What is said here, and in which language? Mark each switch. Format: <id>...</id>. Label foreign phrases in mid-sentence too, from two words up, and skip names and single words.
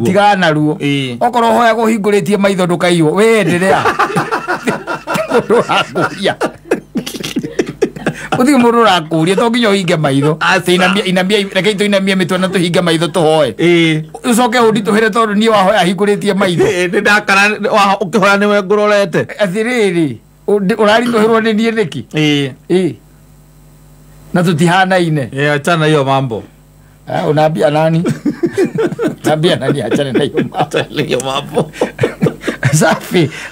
<ki>tigana naruo okorwo hoya guhinguritie maitho ndukaiyo we endelea akuria uthi mundu rakuria to nginya uhinge maitho inambia reke itu inambia mitwe na tuhinge maitho tuhoe ucoke undituhire tondu nie wahoya hinguritie maitho ni ndakara ukihoya niwe ngurorete athiriri urarituhirwo ni nie niki na tutihanaine</ki> <sw>achana hiyo mambo unaambia nani naambia nani achane na hiyo mambo safi</sw>